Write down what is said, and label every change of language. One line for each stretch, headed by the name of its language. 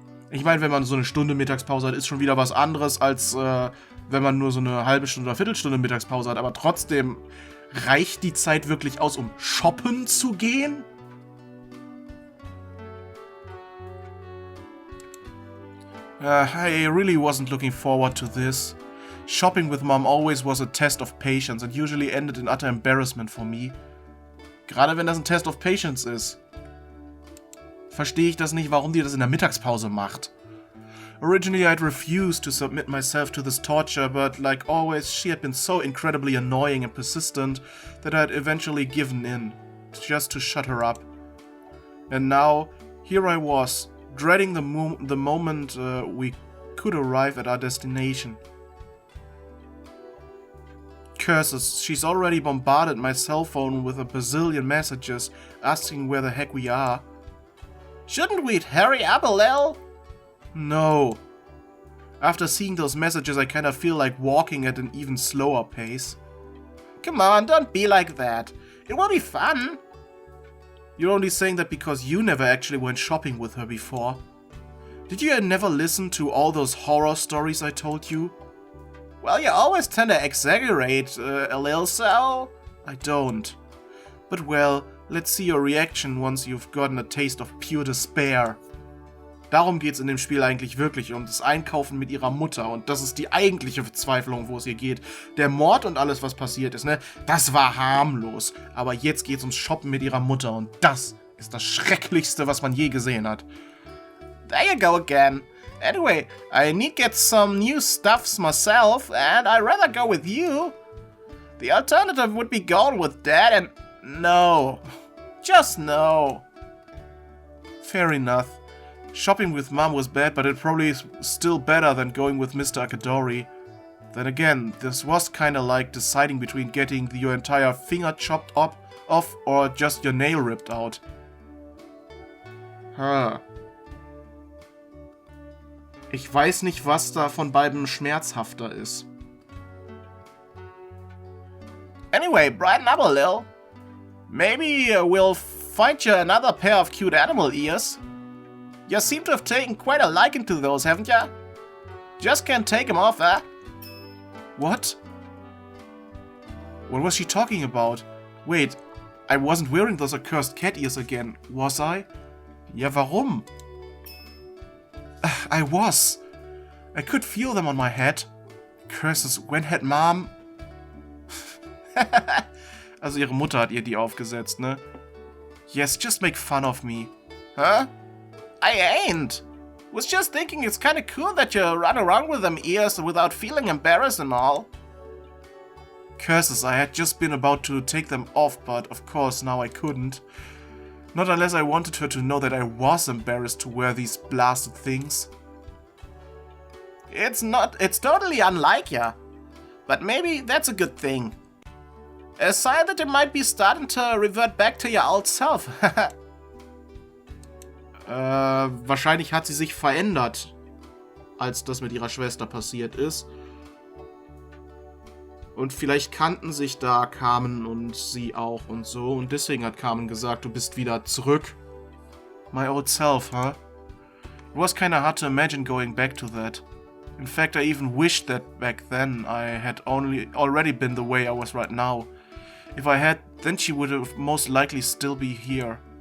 German: Ich meine, wenn man so eine Stunde Mittagspause hat, ist schon wieder was anderes, als wenn man nur so eine halbe Stunde oder Viertelstunde Mittagspause hat. Aber trotzdem, reicht die Zeit wirklich aus, um shoppen zu gehen?
English: I really wasn't looking forward to this. Shopping with Mom always was a test of patience and usually ended in utter embarrassment for me. Gerade wenn das ein Test of Patience ist. Verstehe ich das nicht, warum die das in der Mittagspause macht. Originally I'd refused to submit myself to this torture, but like always she had been so incredibly annoying and persistent that I'd eventually given in, just to shut her up. And now, here I was, dreading the moment we could arrive at our destination. Curses, she's already bombarded my cell phone with a bazillion messages asking where the heck we are. Shouldn't we hurry up a little? No. After seeing those messages, I kinda feel like walking at an even slower pace. Come on, don't be like that. It will be fun. You're only saying that because you never actually went shopping with her before. Did you never listen to all those horror stories I told you? Well, you always tend to exaggerate a little, so... I don't. But well, let's see your reaction once you've gotten a taste of pure despair.
German: Darum geht's in dem Spiel eigentlich wirklich, um das Einkaufen mit ihrer Mutter. Und das ist die eigentliche Verzweiflung, wo es hier geht. Der Mord und alles, was passiert ist, ne, das war harmlos. Aber jetzt geht's ums Shoppen mit ihrer Mutter. Und das ist das Schrecklichste, was man je gesehen hat.
English: There you go again. Anyway, I need to get some new stuffs myself, and I'd rather go with you. The alternative would be going with Dad, and no. Just no. Fair enough. Shopping with Mom was bad, but it probably is still better than going with Mr. Akadori. Then again, this was kinda like deciding between getting your entire finger chopped off or just your nail ripped out.
German: Ich weiß nicht, was da von beiden schmerzhafter ist.
English: Anyway, brighten up a little. Maybe we'll find you another pair of cute animal ears. You seem to have taken quite a liking to those, haven't ya? Just can't take them off, eh? What? What was she talking about? Wait, I wasn't wearing those accursed cat ears again, was I?
German: Ja, warum?
English: I was. I could feel them on my head. Curses, when had Mom...
German: Also ihre Mutter hat ihr die aufgesetzt, ne?
English: Yes, just make fun of me. Huh? I ain't. Was just thinking it's kinda cool that you run around with them ears without feeling embarrassed and all. Curses, I had just been about to take them off, but of course now I couldn't. Not unless I wanted her to know that I was embarrassed to wear these blasted things. It's totally unlike ya. But maybe that's a good thing. A sign that you might be starting to revert back to your old self.
German: Wahrscheinlich hat sie sich verändert, als das mit ihrer Schwester passiert ist. Und vielleicht kannten sich da Carmen und sie auch und so. Und deswegen hat Carmen gesagt, du bist wieder zurück.
English: My old self, huh? It was kinda hard to imagine going back to that. In fact, I even wished that back then I had already been the way I was right now. If I had, then she would have most likely still be here.